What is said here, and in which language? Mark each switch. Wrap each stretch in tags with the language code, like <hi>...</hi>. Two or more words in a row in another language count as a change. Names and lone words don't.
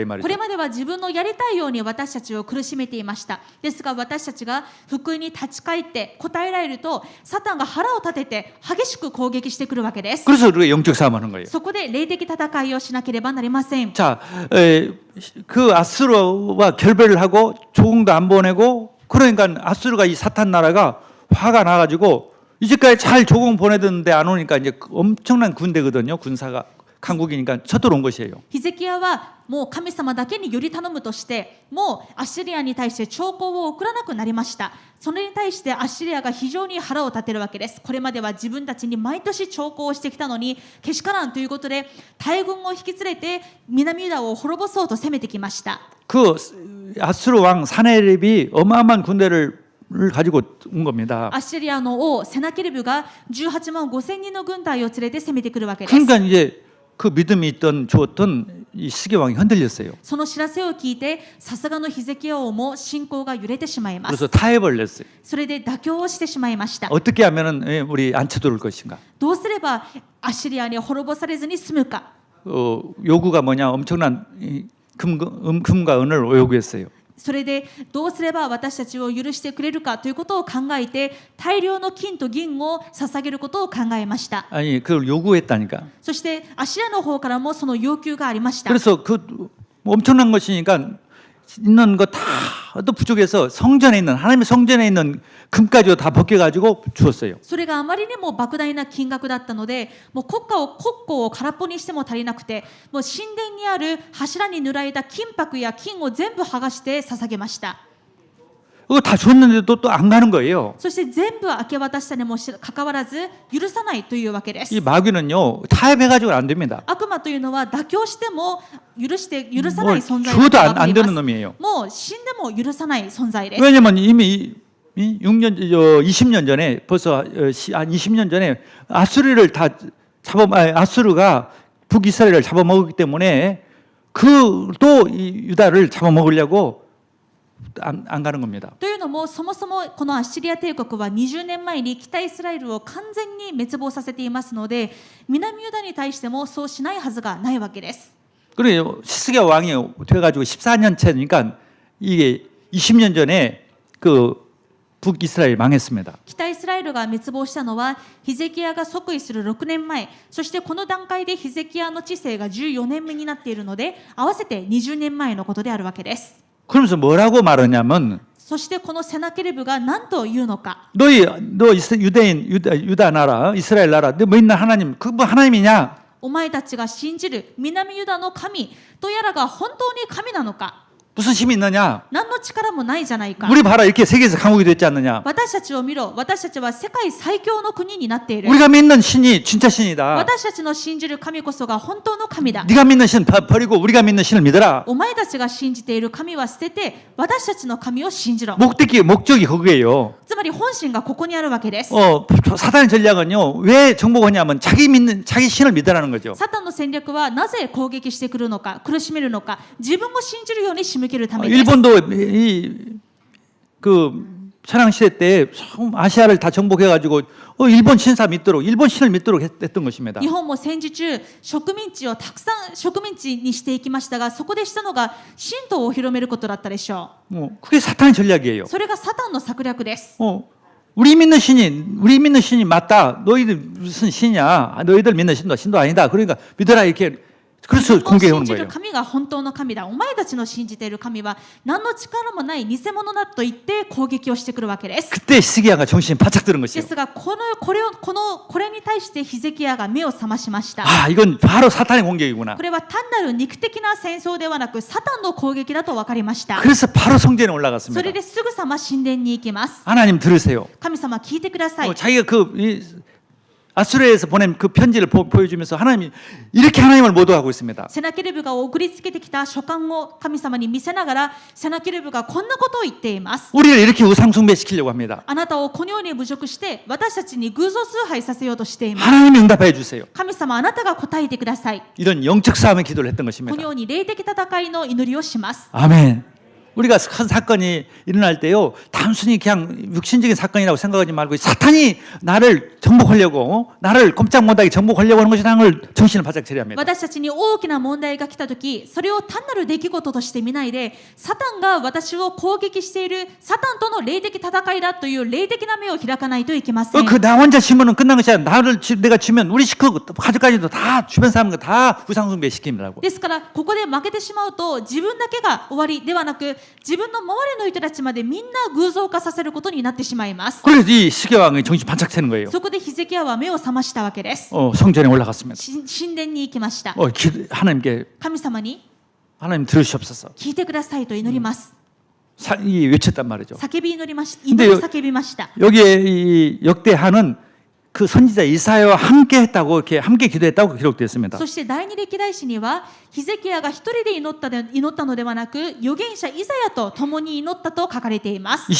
<ja>こ</ja> <ko>말이죠.</ko> <ja>れまでは自分のやりたいように私たちを苦しめていました。ですが私たちが福音に立ち返って答えられると、サタンが腹を立てて激しく攻撃してくるわけです。</ja> <ko>그래서 우리가 영적 싸움하는 거예요.</ko> <ja>そこで霊的戦いをしなければなりません。</ja> <ko>자, 그 아수르와 결별을 하고 조공도 안 보내고 그러니까 아수르가 이 사탄 나라가 화가 나가지고 이제까지 잘 조공 보내던데 안 오니까 이제 엄청난 군대거든요. 군사가 강국이니까 쳐들어온 것이에요.</ko> <ja>ヒゼキヤはもう神様だけにより頼むとして、もうアッシリアに対して兆候を送らなくなりました。それに対してアッシリアが非常に腹を立てるわけです。これまでは自分たちに毎年兆候をしてきたのにけしからんということで、大軍を引き連れて南ユダを滅ぼそうと攻めてきました。</ja> <ko>그 아수르 왕 사네립이 어마어마한 군대를 가지고 온 겁니다.</ko> <ja>アッシリアの王セナケルブが18万5千人の軍隊を連れて攻めてくるわけです。</ja> <ko>그러니까 이제 그 믿음이 주었던 이 시계 왕이 흔들렸어요.</ko> <ja>その知らせを聞いて、さすがのヒゼキヤ王も信仰が揺れてしまいます。</ja> <ko>그래서 타협을 냈어요.</ko> <ja>それで妥協をしてしまいました。</ja> <ko>어떻게 하면은 우리 안 쳐들어올 것인가?</ko> <ja>どうすればアッシリアに滅ぼされずに済むか。</ja> <ko>요구가 뭐냐? 엄청난 금과 은을 요구했어요.</ko> <ja>それでどうすれば私たちを許してくれるかということを考えて、大量の金と銀を捧げることを考えました。</ja> <ko>아니 그걸 요구했다니까.</ko> <ja>そしてアッシリアの方からもその要求がありました。</ja> <ko>그래서 그 엄청난 것이니까 있는 거 다도 부족해서 성전에 있는 하나님의 성전에 있는 금까지도 다 벗겨가지고 주었어요.</ko> <ja>それがあまりにも莫大な金額だったので、もう国庫を空っぽにしても足りなくて、もう神殿にある柱に塗られた金箔や金を全部剥がして捧げました。</ja> <ko>그거 다 줬는데도 또 안 가는 거예요.</ko> <ja>そして全部明け渡したにもかかわらず許さないというわけです。</ja> <ko>이 마귀는요 타협해가지고는 안 됩니다.</ko> <ja>悪魔というのは妥協しても許さない存在</ja> <ko>줘도</ko> <ja>だと</ja> <ko>안</ko> <ja>思いま</ja> <ko>되는</ko> <ja>す。</ja> <ko>놈이에요.</ko> <ja>もう死んでも許さない存在です。</ja> <ko>왜냐면 이미 20년 전에 벌써 한 20년 전에 아수르를 다 아수르가 북이스라엘을 잡아먹었기 때문에 또 유다를 잡아먹으려고 안 가는 겁니다.</ko> <ja>というのも、そもそもこのアッシリア帝国は20年前に北イスラエルを完全に滅亡させていますので、南ユダに対してもそうしないはずがないわけです。</ja> <ko>그래요. 시스기야 왕이 돼가지고 14년 차니까 이게 20년 전에 그 북이스라엘 망했습니다.</ko> <ja>北イスラエルが滅亡したのはヒゼキヤが即位する6年前、そしてこの段階でヒゼキヤの治世が14年目になっているので、合わせて20年前のことであるわけです。</ja> <ko>그러면서 뭐라고 말하냐면</ko> <ja>そしてこのセナケルブが何と言うのか。</ja> <ko>너 유다 나라 이스라엘 나라 너 믿는 하나님 그 뭐 하나님이냐?</ko> <ja>お前たちが信じる南ユダの神とやらが本当に神なのか。</ja> <ko>무슨 힘이 있느냐?</ko> <ja>何の力もないじゃないか。</ja> <ko>우리 봐라 이렇게 세계에서 강국이 됐지 않느냐?</ko> <ja>私たちを見ろ。私たちは世界最強の国になっている。</ja> <ko>우리가 믿는 신이 진짜 신이다.</ko> <ja>私たちの信じる神こそが本当の神だ。</ja> <ko>네가 믿는 신 버리고 우리가 믿는 신을 믿어라.</ko> <ja>お前たちが信じている神は捨てて、私たちの神を信じろ。</ja> <ko>목적이 거기에요.</ko> <ja>つまり本心がここにあるわけです。</ja> <ko>사단의 전략은요. 왜 정복하냐면 자기 신을 믿으라는 거죠.</ko> <ja>サタンの戦略はなぜ攻撃してくるのか、苦しめるのか、自分を信じるように仕向けるためです。</ja> <ko>일본도 그 천황 시대 때 아시아를 다 정복해가지고 일본 신사 믿도록 일본 신을 믿도록 했던 것입니다.</ko> <ja>日本も戦時中、植民地をたくさん植民地にしていきましたが、そこでしたのが神道を広めることだったでしょ</ja> <ko>그게 사탄의 전략이에요.</ko> <ja>う。それがサタンの策略です。</ja> <ko>우리 믿는 신이 맞다. 너희들 무슨 신이야? 너희들 믿는 신도 아니다. 그러니까 믿어라 이렇게 그래서</ko> <ja>自分の</ja> <ko>공개해</ko> <ja>信</ja> <ko>오는</ko> <ja>じる</ja> <ko>거예요.</ko> <ja>神が本当の神だ、お前たちの信じている神は何の力もない偽物だと言って攻撃をしてくるわけです。</ja> <ko>그때 히스기야가 정신이 바짝 드는</ko> <ja>で</ja> <ko>것이에요.</ko> <ja>すがこれに対してヒゼキヤが目を覚ましました。</ja> <ko>아, 이건 바로 사탄의 공격이구나.</ko> <ja>これは単なる肉的な戦争ではなくサタンの攻撃だと分かりました。</ja> <ko>그래서 바로 성전에</ko> <ja>そ</ja> <ko>올라갔습니다.</ko> <ja>れですぐさま神殿に行きます。</ja> <ko>하나님 들으세요.</ko> <ja>神様聞いてください。</ja> <ko>자기가 아수르에서 보낸 그 편지를 보여주면서 하나님이 이렇게 하나님을 모독하고 있습니다.</ko> <ja>セナケルブが送りつけてきた書簡を神様に見せながら、セナケルブがこんなことを言っています。</ja> <ko>우리를 이렇게 우상 숭배시키려고 합니다.</ko> <ja>あなたをこのように侮辱して私たちに偶像崇拝させようとしています。</ja> <ko>하나님이 응답해 주세요.</ko> <ja>神様あなたが答えてください。</ja> <ko>이런 영적 싸움의 기도를 했던</ko> <ja>この</ja> <ko>것입니다.</ko> <ja>ように霊的戦いの祈りをします。</ja> <ko>아멘. 우리가 큰 사건이 일어날 때요, 단순히 그냥 육신적인 사건이라고 생각하지 말고 사탄이 나를 정복하려고, 나를 꼼짝 못하게 정복하려고 하는 것이라는 걸 정신을 바짝 차려야 합니다.</ko> <ja>私たちに大きな問題が来たとき、それを単なる出来事として見ないで、サタンが私を攻撃している、サタンとの霊的戦いだという霊的な目を開かないといけません。</ja> <ko>나 혼자 치면은 끝난 것이 아니라 내가 치면 우리 식구 가족까지도 다 주변 사람들 다 우상숭배 시킵니다고.</ko> <ja>ですからここで負けてしまうと自分だけが終わりではなく、自分の周りの人たちまでみんな偶像化させることになってしまいます。</ja> <ko>그래서 이 시계왕이 정신 바짝 차는 거예요.</ko> <ja>そこでヒゼキヤは目を覚ましたわけです。</ja> <ko>성전에 올라갔습니다.</ko> <ja>神殿に行きました。</ja> <ko>하나님께</ko> <ja>神様に</ja> <ko>하나님 들으시옵소서.</ko> <ja>聞いてくださいと祈ります。</ja> <ko>외쳤단 말이죠.</ko> <ja>叫び祈りました。</ja> <ko>근데</ko> <ja>祈り叫びました。</ja> <ko>여기에 이 역대하는 그 선지자 이사야와 함께 했다고 이렇게 함께 기도했다고 기록되어 있습니다.</ko> <ja>そして第二歴代史にはヒゼキヤが一人で祈ったのではなく、預言者イザヤと共に祈ったと書かれています。</ja>